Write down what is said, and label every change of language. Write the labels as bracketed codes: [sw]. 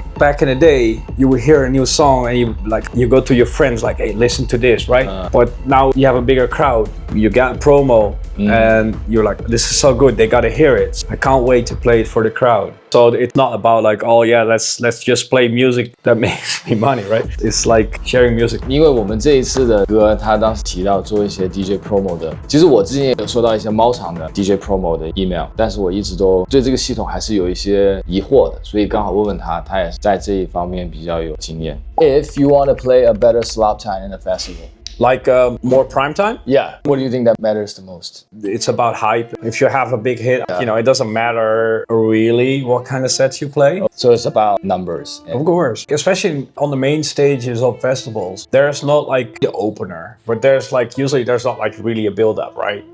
[en] Back in the day, you would hear a new song and you go to your friends like, hey, listen to this, right? But now you have a bigger crowd. You got a promo and you're like, this is so good, they gotta hear it. I can't wait to play it for the crowd. So it's not about like, oh yeah, let's just play music that makes me money, right? It's like sharing music. [zh] 因为我们这一次的歌，他当时提到做一些 DJ promo 的，其实我之前也有收到一些猫场的 DJ promo 的 email， 但是我一直都对这个系统还是有一些疑惑的，所以刚好问问他，他也是在这一方面比较有经验。 [en] If you want to play a better slop time in a festival. Like more prime time? Yeah. What do you think that matters the most? It's about hype. If you have a big hit, you know, it doesn't matter really what kind of sets you play. So it's about numbers. Of course. Especially on the main stages of festivals, there's not like the opener, but there's like, usually there's not like really a build-up, right?